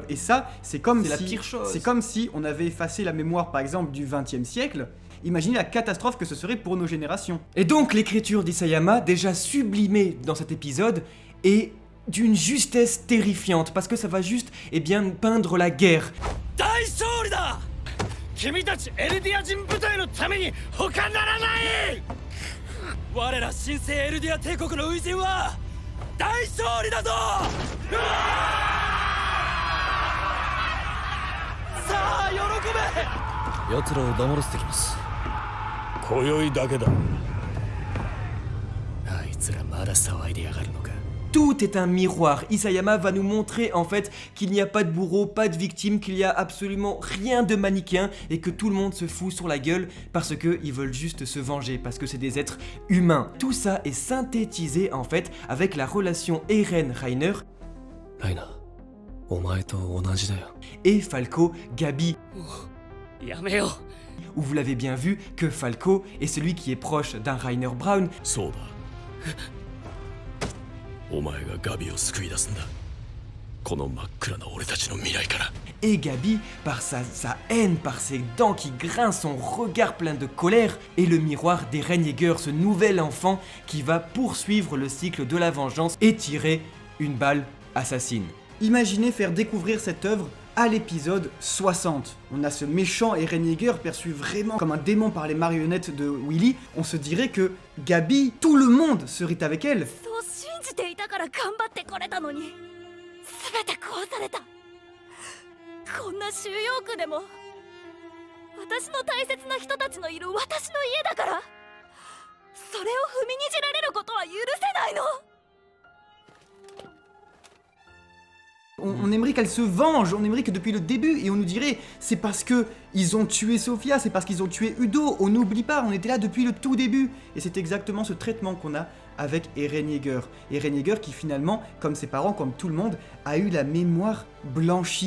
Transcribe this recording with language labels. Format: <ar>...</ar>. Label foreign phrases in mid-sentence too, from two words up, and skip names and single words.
<fr>Et ça, c'est comme si... la pire chose. C'est comme si on avait effacé la mémoire, par exemple, du XXe siècle. Imaginez la catastrophe que ce serait pour nos générations. Et donc, l'écriture d'Isayama, déjà sublimée dans cet épisode, est d'une justesse terrifiante, parce que ça va juste, eh bien, peindre la guerre.</fr> <ja>大勝利だ君たちエルディア人部隊のために他ならない。我ら新生エルディア帝国の初陣は大勝利だぞ。さあ喜べ。奴らを黙らせてきます。今宵だけだ。あいつらまだ騒いでやがるのか。</ja> <fr>Tout est un miroir. Isayama va nous montrer en fait qu'il n'y a pas de bourreau, pas de victime, qu'il y a absolument rien de manichéen et que tout le monde se fout sur la gueule parce qu'ils veulent juste se venger, parce que c'est des êtres humains. Tout ça est synthétisé en fait avec la relation Eren-Reiner et Falco-Gabi.</fr> <ja>やめよう。</ja> <fr>Où vous l'avez bien vu que Falco est celui qui est proche d'un Reiner Braun.</fr> <ja>そうだ。お前がガビを救い出すんだ。この真っ暗な俺たちの未来から。</ja> <fr>Et Gabi, par sa haine, par ses dents qui grincent, son regard plein de colère, est le miroir d'Eren Yeager, ce nouvel enfant qui va poursuivre le cycle de la vengeance et tirer une balle assassine. Imaginez faire découvrir cette œuvre à l'épisode 60. On a ce méchant Eren Yeager perçu vraiment comme un démon par les marionnettes de Willy. On se dirait que Gabi, tout le monde serait avec elle.</fr> <ja>そう信じていたから頑張ってこれたのに全て壊された。こんな収容区でも私の大切な人たちのいる私の家だから、それを踏みにじられることは許せないの。</ja> <fr>On aimerait qu'elle se venge, on aimerait que depuis le début, et on nous dirait c'est parce que ils ont tué Sofia, c'est parce qu'ils ont tué Udo, on n'oublie pas, on était là depuis le tout début. Et c'est exactement ce traitement qu'on a avec Eren Yeager. Eren Yeager qui finalement, comme ses parents, comme tout le monde, a eu la mémoire blanchie.</fr>